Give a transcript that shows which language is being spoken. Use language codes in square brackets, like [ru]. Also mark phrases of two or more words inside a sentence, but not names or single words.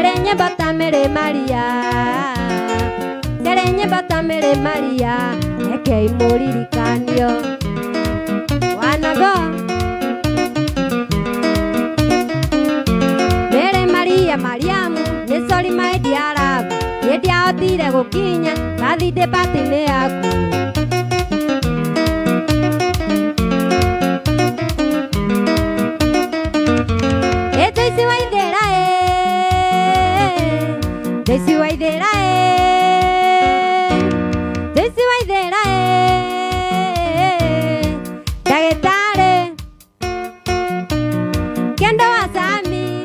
[ki] nyimbo ta Mary Maria, ciarĩ nyimbo ta Mary Maria, rekei mũririkanio. Wanago Mary Maria Mariamu, nĩ [en] sorry my dear love, [ki] nĩ ndiahotire gũkinya [en] birthday party- [ki] inĩ yaku. Daisy Waithera Daisy Waithera Daisy Waithera ndagĩtarĩ Kendo wa Sami